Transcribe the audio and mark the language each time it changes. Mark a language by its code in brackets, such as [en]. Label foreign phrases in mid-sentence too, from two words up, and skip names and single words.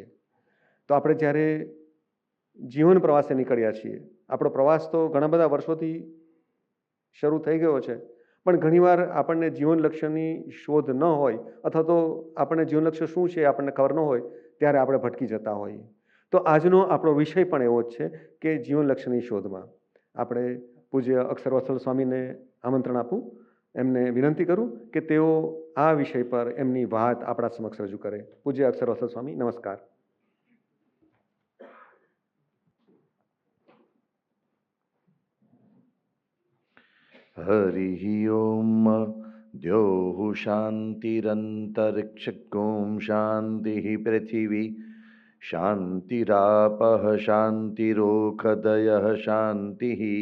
[gu] તો આપણે જ્યારે જીવન પ્રવાસે નીકળ્યા છીએ, આપણો પ્રવાસ તો ઘણા બધા વર્ષોથી શરૂ થઈ ગયો છે, પણ ઘણીવાર આપણને જીવન લક્ષ્યની શોધ ન હોય અથવા તો આપણને જીવન લક્ષ્ય શું છે આપણને ખબર ન હોય ત્યારે આપણે ભટકી જતા હોઈએ. તો આજનો આપણો વિષય પણ એવો જ છે કે જીવન લક્ષ્યની શોધમાં. આપણે પૂજ્ય અક્ષરવત્સલ સ્વામીને આમંત્રણ આપું, એમને વિનંતી કરું કે તેઓ આ વિષય પર એમની વાત આપણા સમક્ષ રજૂ કરે. પૂજ્ય અક્ષરવત્સલ સ્વામી, નમસ્કાર. [sa] हरिः ओम द्योः शान्तिरन्तरिक्षं शान्तिः पृथिवी शान्तिरापः शान्तिरोषधयः शान्तिः